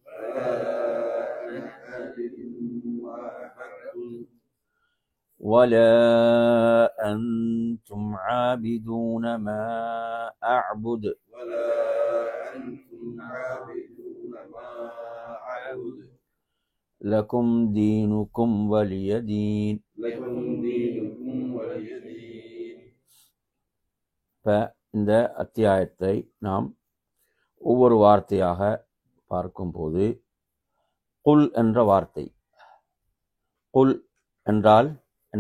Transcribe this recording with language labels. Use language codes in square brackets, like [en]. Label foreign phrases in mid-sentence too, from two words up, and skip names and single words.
[ar] ولا أنتم عابدون ما أعبد لكم دينكم ولي دين. [ta] இந்த அத்தியாயத்தை நாம் ஒவ்வொரு வார்த்தையாக பார்க்கும்போது, குல் என்ற வார்த்தை, குல் என்றால் என்ன?